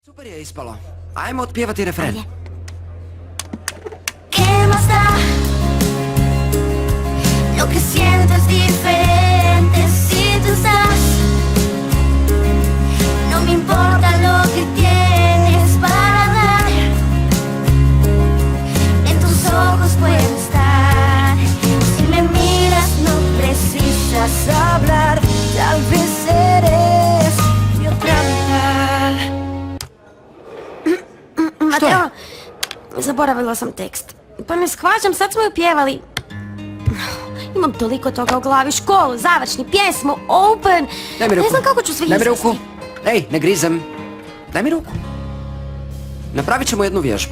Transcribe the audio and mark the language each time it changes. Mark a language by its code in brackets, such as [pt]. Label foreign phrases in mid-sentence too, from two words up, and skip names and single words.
[hr] Super je ispalo. Ajmo otpjevati refren. Ajde. [es] ¿Qué más da? Lo que siento es diferente si tú estás. No me importa lo que tienes para dar. En tus ojos puedo estar. Si me miras no precisas hablar. Tal vez eres mi otra mitad. [hr] Mateo, zaboravila sam tekst. Pa ne shvaćam, sad smo ju pjevali. Imam toliko toga u glavi, školu, završni, pjesmu, open. Daj mi ruku. Ne znam kako ću sve Daj mi izvesti. ruku. Ej, ne grizem. Daj mi ruku. Napravit ćemo jednu vježbu.